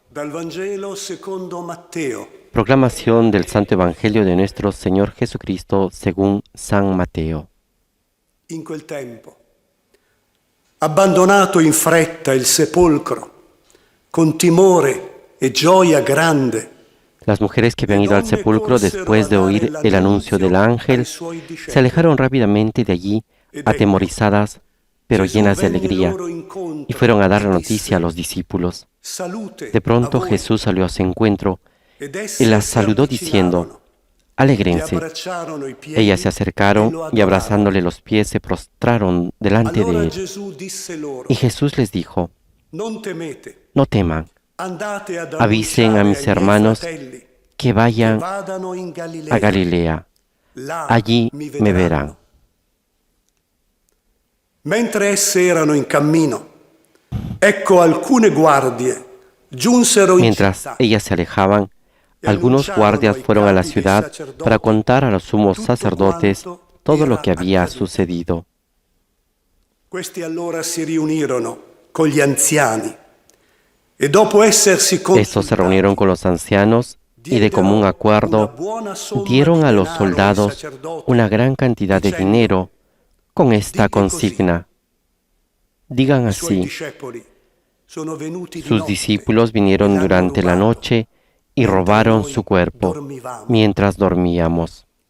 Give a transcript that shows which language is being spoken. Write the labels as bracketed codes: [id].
[it] Dal Vangelo secondo Matteo. [es] Proclamación del Santo Evangelio de nuestro Señor Jesucristo según San Mateo. [it] In quel tempo, abbandonato in fretta il sepolcro, con timore e gioia grande, [es] Las mujeres que habían ido al sepulcro después de oír el anuncio del ángel se alejaron rápidamente de allí, atemorizadas, pero llenas de alegría, y fueron a dar la noticia a los discípulos. De pronto Jesús salió a su encuentro y las saludó diciendo: «Alégrense». Ellas se acercaron y abrazándole los pies se prostraron delante de él. Y Jesús les dijo: «No teman, avisen a mis hermanos que vayan a Galilea, allí me verán». [it] Mentre esse erano in cammino, ecco alcune guardie giunsero in [es] Mientras [it] città. [es] ellas se alejaban, algunos guardias fueron a la ciudad para contar a los sumos sacerdotes todo lo que había sucedido. [it] Questi allora si riunirono con gli anziani e dopo essersi [es] Estos se reunieron con los ancianos y de común acuerdo dieron a los soldados una gran cantidad de dinero con esta consigna: digan así, sus discípulos vinieron durante la noche y robaron su cuerpo mientras dormíamos.